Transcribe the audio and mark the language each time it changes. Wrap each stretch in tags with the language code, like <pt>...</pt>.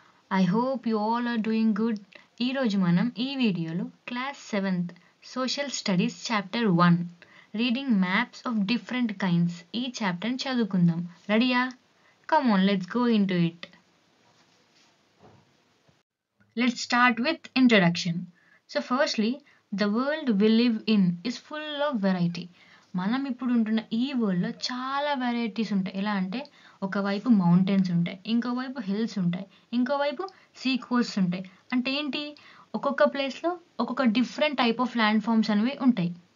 <en>I hope you all are doing good.</en> <te>ఈ రోజు మనం ఈ వీడియోలో class 7th social studies chapter 1 reading maps of different kinds ఈ చాప్టర్ని చదువుకుందాం.</te> <en>రెడీయా? Come on, let's go into it. Let's start with introduction. So firstly, the world we live in is full of variety.</en> <te>మనం ఇప్పుడు ఉంటున్న ఈ వరల్డ్లో చాలా varieties ఉంటాయి. ఎలా అంటే ఒకవైపు మౌంటైన్స్ ఉంటాయి, ఇంకోవైపు హిల్స్ ఉంటాయి, ఇంకోవైపు సీ కోస్ట్ ఉంటాయి. అంటే ఏంటి, ఒక్కొక్క ప్లేస్లో ఒక్కొక్క different type of land forms అనేవి ఉంటాయి.</te>